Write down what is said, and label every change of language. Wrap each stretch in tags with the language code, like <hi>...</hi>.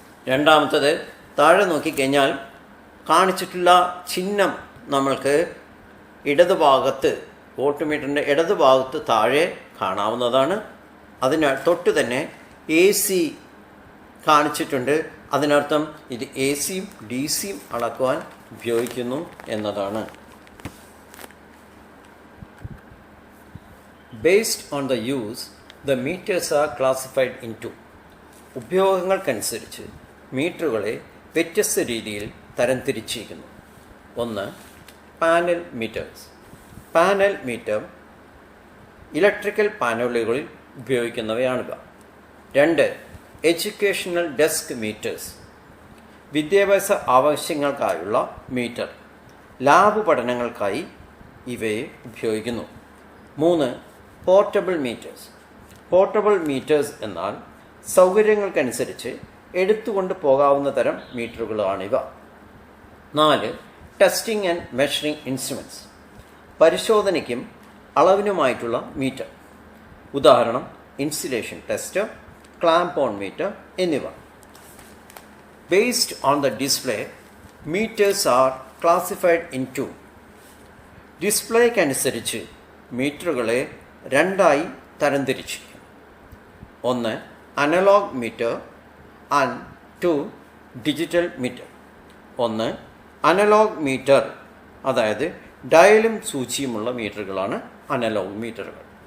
<ml>രണ്ടാമത്തത് താഴെ നോക്കിക്കഴിഞ്ഞാൽ കാണിച്ചിട്ടുള്ള ചിഹ്നം നമ്മൾക്ക് ഇടതുഭാഗത്ത്, വോൾട്ട്മീറ്ററിൻ്റെ ഇടതുഭാഗത്ത് താഴെ കാണാവുന്നതാണ്. അതിന് തൊട്ട് തന്നെ എ സി കാണിച്ചിട്ടുണ്ട്. അതിനർത്ഥം ഇത് എ സിയും ഡി സിയും അളക്കുവാൻ ഉപയോഗിക്കുന്നു എന്നതാണ്.</ml> <en>Based on the use, the meters are classified into.</en> <ml>ഉപയോഗങ്ങൾക്കനുസരിച്ച് മീറ്ററുകളെ വ്യത്യസ്ത രീതിയിൽ തരംതിരിച്ചിരിക്കുന്നു. ഒന്ന്, panel metres. Panel metre electrical പാനലുകളിൽ ഉപയോഗിക്കുന്നവയാണിവ. രണ്ട്, എഡ്യൂക്കേഷണൽ ഡെസ്ക് മീറ്റേഴ്സ്. വിദ്യാഭ്യാസ ആവശ്യങ്ങൾക്കായുള്ള മീറ്റർ. ലാബ് പഠനങ്ങൾക്കായി ഇവയെ ഉപയോഗിക്കുന്നു. മൂന്ന്, പോർട്ടബിൾ മീറ്റേഴ്സ്. പോർട്ടബിൾ മീറ്റേഴ്സ് എന്നാൽ സൗകര്യങ്ങൾക്കനുസരിച്ച് എടുത്തുകൊണ്ട് പോകാവുന്ന തരം മീറ്ററുകളാണിവ. നാല്, ടെസ്റ്റിംഗ് ആൻഡ് മെഷറിംഗ് ഇൻസ്ട്രുമെൻറ്റ്സ്. പരിശോധനയ്ക്കും അളവിനുമായിട്ടുള്ള മീറ്റർ. ഉദാഹരണം insulation tester, clamp on metre എന്നിവ.</ml> <en>Based on the display, meters are classified into.</en> <ml>ഡിസ്പ്ലേക്കനുസരിച്ച് മീറ്ററുകളെ രണ്ടായി തരംതിരിച്ചിരിക്കുന്നു. ഒന്ന്, analogue metre and to, digital metre. ഒന്ന്, അനലോഗ് മീറ്റർ, അതായത് ഡയലും സൂചിയുമുള്ള മീറ്ററുകളാണ് അനലോഗ് മീറ്ററുകൾ.</ml>